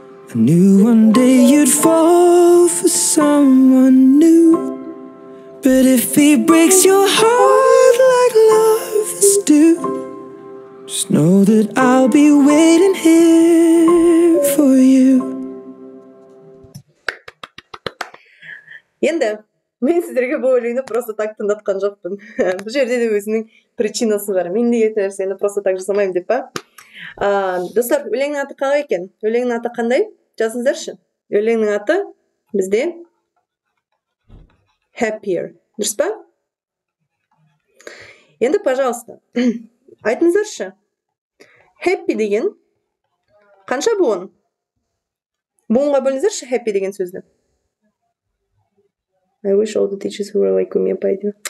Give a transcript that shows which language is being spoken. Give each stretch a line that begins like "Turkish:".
English: I knew one day you'd fall for someone new, but if he breaks your heart like lovers do, just know that I'll be waiting here for you.
Kazakh: Енді мен сіздерге бұл өлеңді
Russian: просто так
Kazakh: тыңдатқан жоқпын. Бұл жерде де өзінің причинасы бар. Мен неге еті нәрсені
Russian: просто так
Kazakh: жасамаймын деп па? Достар, өлеңнің аты қалай екен? Өлеңнің аты қандай? Жазыңыздаршы. Өлеңнің аты бізде happier. Дұрыс па? Енді,
Russian: пожалуйста,
Kazakh: айтыңыздаршы. Happy деген қанша буын? Буынға бөліңіздерші happy деген сөзді.
English: I wish all the teachers who were like me
Russian: пойдем.